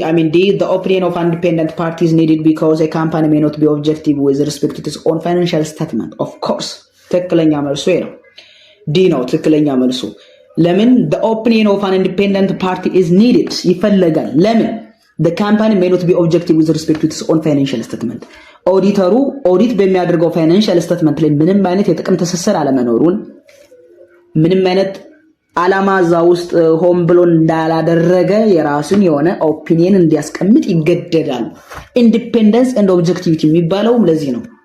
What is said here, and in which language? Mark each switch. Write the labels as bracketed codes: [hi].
[en] D. The opinion of an independent party is needed because a company may not be objective with respect to its own financial statement. [am] Of course, ትክክለኛ መልሱ ነው። ዲ ነው ትክክለኛ መልሱ። ለምን? [en] the opinion of an independent party is needed [am] ይፈልጋል። ለምን? [en] the company may not be objective with respect to its own financial statement. [am] ኦዲተሩ ኦዲት በሚያደርገው ፋይናንሻል ስቴትመንት ላይ ምንም አይነት የጥቅም ትስስር አለመኖሩን ምንም አይነት አላማ እዛ ውስጥ ሆም ብሎ እንዳላደረገ የራሱን የሆነ ኦፒኒየን እንዲያስቀምጥ ይገደዳል። ኢንዲፔንደንስ ኤንድ ኦብጀክቲቪቲ የሚባለውም ለዚህ ነው።